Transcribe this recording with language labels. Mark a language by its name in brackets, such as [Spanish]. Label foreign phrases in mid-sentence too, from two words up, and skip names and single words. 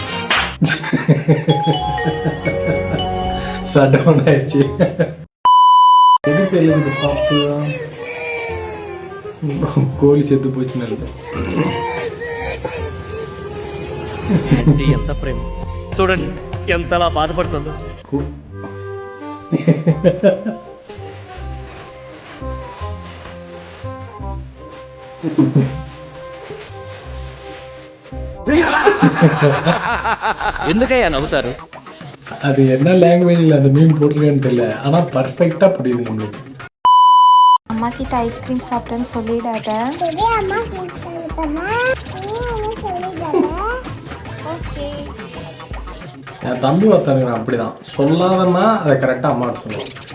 [Tamil] ஷட் டவுன் ஆயிடுச்சு. எதுக்கு எழுதுது பாப்பு தான் கோழி செத்து போச்சு. நல்லது. [Telugu] ఎంత ప్రేమ చూడండి ఎంతలా బాధపడుతుందో ఎందుకయ్యా నవ్వుతారు? [Tamil] அது என்ன லாங்குவேஜ்ல அந்த மீன் போட்டிருக்கேன்னு தெரியல. ஆனா பர்ஃபெக்டா புரியுது நம்மளுக்கு. அம்மா கிட்ட ஐஸ்கிரீம் சாப்பிட்டேன்னு சொல்லிடாத. அம்மா சொல்லிட்டாங்க. ஓகே. என் தம்பி ஒருத்தனுக்கு அப்படிதான் சொல்லாதன்னா அதை கரெக்டா அம்மாட்டு சொல்லுவான்.